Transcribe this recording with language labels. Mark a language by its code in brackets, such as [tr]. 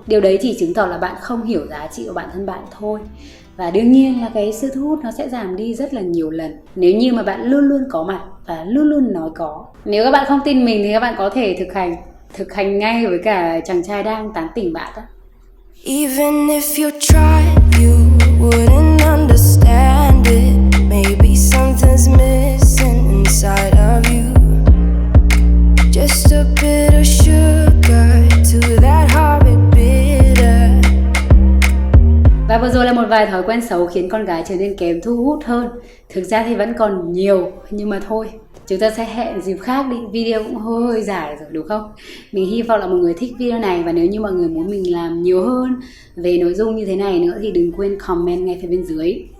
[vi] Điều đấy chỉ chứng tỏ là bạn không hiểu giá trị của bản thân bạn thôi. Và đương nhiên là cái sự thu hút nó sẽ giảm đi rất là nhiều lần nếu như mà bạn luôn luôn có mặt và luôn luôn nói có. Nếu các bạn không tin mình thì các bạn có thể thực hành ngay với cả chàng trai đang tán tỉnh bạn đó. [en] Even if you tried, you wouldn't understand it. Maybe something's missing inside of you. Just a bit of sugar to that heart bitter. [vi] Và vừa rồi là một vài thói quen xấu khiến con gái trở nên kém thu hút hơn. Thực ra thì vẫn còn nhiều, nhưng mà thôi, chúng ta sẽ hẹn dịp khác đi. Video cũng hơi dài rồi đúng không? Mình hy vọng là mọi người thích video này. Và nếu như mọi người muốn mình làm nhiều hơn về nội dung như thế này nữa thì đừng quên comment ngay phía bên dưới.